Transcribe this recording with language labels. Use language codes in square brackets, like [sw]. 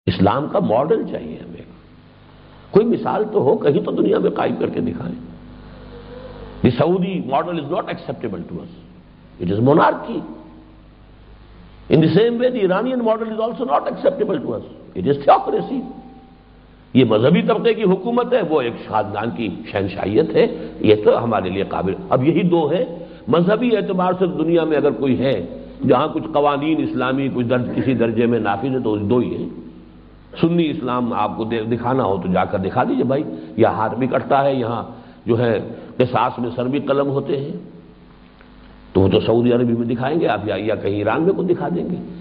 [ur] اسلام کا ماڈل چاہیے ہمیں، کوئی مثال تو ہو، کہیں تو دنیا میں قائم کر کے دکھائیں. [en] The Saudi model is not acceptable to us. It is monarchy. In the same way, the Iranian model is also not acceptable to us. It is theocracy. [ur] یہ مذہبی طبقے کی حکومت ہے، وہ ایک خاندان کی شہنشاہیت ہے، یہ تو ہمارے لیے قابل. اب یہی دو ہیں. مذہبی اعتبار سے دنیا میں اگر کوئی ہے جہاں کچھ قوانین اسلامی کچھ کسی درجے میں نافذ ہے تو دو ہی ہیں. سنی اسلام آپ کو دکھانا ہو تو جا کر دکھا دیجئے بھائی، یہاں ہاتھ بھی کٹتا ہے، یہاں جو ہے قصاص میں سر بھی قلم ہوتے ہیں، تو وہ تو سعودی عربی میں دکھائیں گے آپ، یا کہیں ایران میں کو دکھا دیں گے.